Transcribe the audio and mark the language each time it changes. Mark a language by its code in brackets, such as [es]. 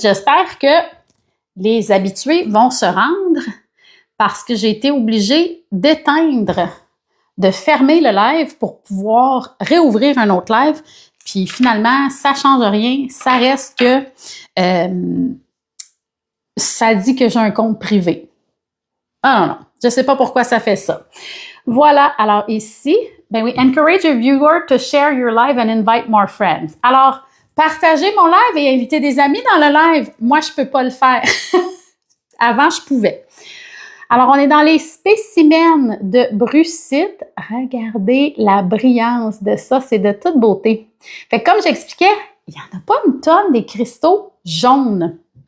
[fr] J'espère que les habitués vont se rendre parce que j'ai été obligée d'éteindre, de fermer le live pour pouvoir réouvrir un autre live. Puis finalement, ça ne change rien. Ça reste que ça dit que j'ai un compte privé. Ah non, je ne sais pas pourquoi ça fait ça. Voilà, alors ici, Ben oui, [en] encourage your viewer to share your live and invite more friends. [fr] Alors, partagez mon live et inviter des amis dans le live. Moi, je peux pas le faire. Avant, je pouvais. Alors, on est dans les spécimens de brucite. Regardez la brillance de ça, c'est de toute beauté. Fait que comme j'expliquais, il n'y en a pas une tonne des cristaux jaunes.